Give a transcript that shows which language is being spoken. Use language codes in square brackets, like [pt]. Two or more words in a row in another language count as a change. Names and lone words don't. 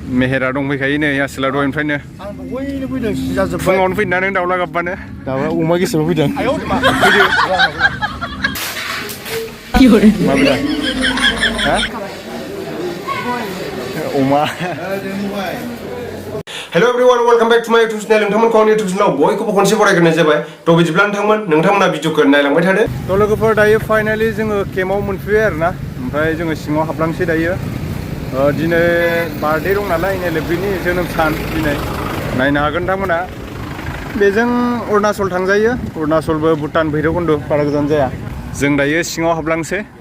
[brx] मेहेरा दंफैखायो नै आसोला दहायनिफ्रायनो फुङावनो फैना नों दाउला गाबबानो दाउला अमा गेसाव फैदों माबोरै हा अमा [en] hello everyone welcome back to my YouTube channel [brx] नोंथांमोनखौ आंनि यूट्यूब चैनलाव बयखौबो खनसे बरायग्रोनाय जाबाय थ' बिदिब्ला नोंथांमोना भिडिअखौ नायलांबाय थादो थ' लोगोफोर दायो फाइनाली जोङो केम्पआव मोनफैबाय आरोना ओमफ्राय जोङो सिङाव हाबलांसै दायो दिनै बार्थडे दं नालाय NLFB नि जोनोम सान दिनै नायनो हागोन नोंथांमोना बेजों अरुणाचल थांजायो अरुणाचलबो भुटान भैरबकुन्द बारा गोजान जाया जों दायो सिङाव हाबलांसै